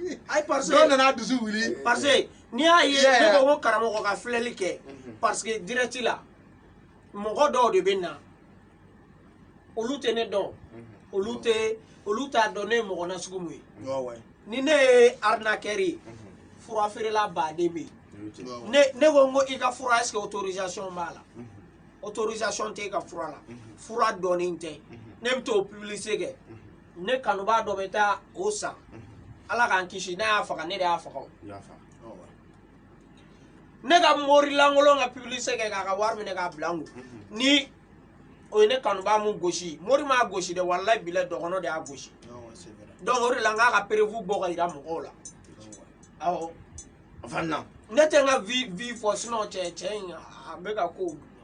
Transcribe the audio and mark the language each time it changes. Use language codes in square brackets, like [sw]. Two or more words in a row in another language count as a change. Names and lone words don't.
[fr] ay parce que [bm] dɔ nana dusu wuli [fr] parce que [bm] ni y'a ye ne ko ko karamɔgɔ ka filɛli kɛ [fr] parce que [bm] direct la mɔgɔ dɔw de bɛ na olu tɛ ne dɔn olu t'a dɔn ne ye mɔgɔ nasugu mun ye ni ne ye arnaqueur ye fura feerela baden bɛ yen ne ko n ko i ka fura [fr] est-ce que autorisation [bm] b'a la autorisation tɛ i ka fura la fura dɔnnen tɛ ne bɛ t'o publicité kɛ ne kanubaa dɔ bɛ taa o san ala k'an kisi n'a y'a faga ne de y'a faga o ne ka mori lankolon ka publicité kɛ k'a ka wari minɛ k'a bila n kun ni o ye ne kanubaa mun gosi mori m'a gosi dɛ walayi bilayi dɔgɔnɔ de y'a gosi donc o de la n k'a ka prévu bɔ ka yira mɔgɔw la awɔ ne tɛ n ka vie fɔ sinon cɛ in a bɛ ka ko